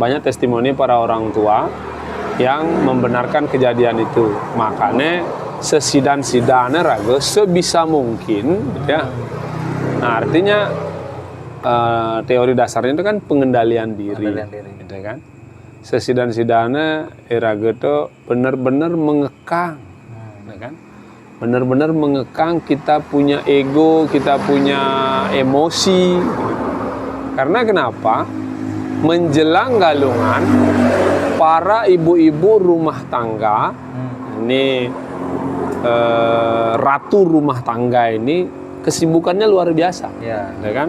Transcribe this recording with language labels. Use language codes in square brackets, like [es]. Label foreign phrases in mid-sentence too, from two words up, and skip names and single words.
[id] Banyak testimoni para orang tua yang membenarkan kejadian itu. Makanya [ban] sesidan-sidannya raga [id] sebisa mungkin, gitu ya. Nah, artinya teori dasarnya itu kan pengendalian diri. Gitu kan? [ban] Sesidan-sidannya iraga [id] itu benar-benar mengekang, gitu kan? Benar-benar mengekang, kita punya ego, kita punya emosi. Karena kenapa? Menjelang Galungan, para ibu-ibu rumah tangga, ini ratu rumah tangga ini kesibukannya luar biasa, ya kan?